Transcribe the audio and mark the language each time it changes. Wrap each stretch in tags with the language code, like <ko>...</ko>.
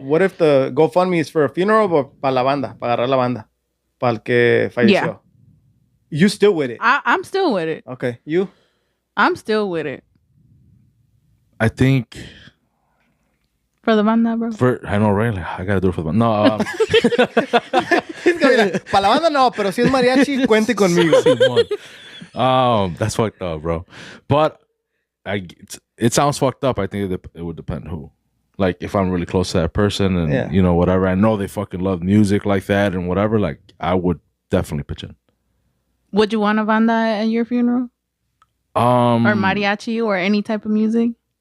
<en>What if the GoFundMe is for a funeral, but</en> <es>para la banda, para agarrar la banda, para el que falleció?</es> <en>Yeah. You still with it? I'm still with it. Okay, you. I'm still with it. I think For the banda, bro. I know, right? Like, I gotta do it for the no. He's gonna be like,</en> <es>para la banda no, pero si es mariachi, cuente conmigo.</es> <en>That's fucked up, bro. But it sounds fucked up. I think it would depend who. Like if I'm really close to that person and Yeah. you know whatever, I know they fucking love music like that and whatever. Like I would definitely pitch in. Would you want a banda at your funeral? Or mariachi or any type of music?</en>